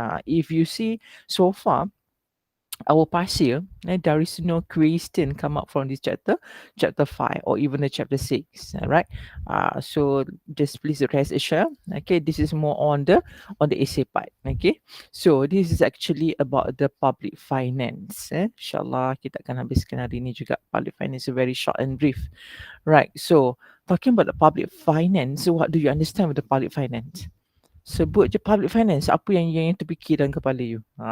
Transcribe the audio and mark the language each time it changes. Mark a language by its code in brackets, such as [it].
[en] If you see so far, our past year, there is no question come up from this chapter 5, or even the chapter 6. Right. So just please rest assured. Okay, this is more on the essay part. Okay, so this is actually about the public finance. [ms] Inshallah kita akan habiskan hari ini juga. [en] Public finance is very short and brief. Right. So talking about the public finance, what do you understand with the public finance? [ms] Sebut je public finance, apa yang terfikir dalam kepala you?